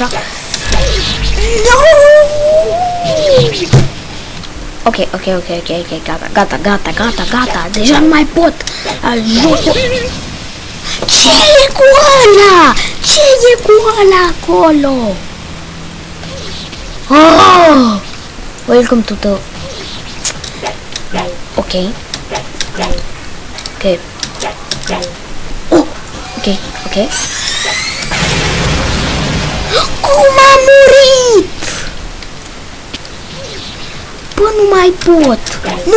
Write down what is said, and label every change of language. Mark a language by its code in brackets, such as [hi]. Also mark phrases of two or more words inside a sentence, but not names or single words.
[en] No! Ok. [ro] Gata. Deja nu mai pot. Jocul. Ce e cu ăla acolo? [en] Welcome to the... [ro] Ok. Cum am murit? Bă, nu mai pot. Nu.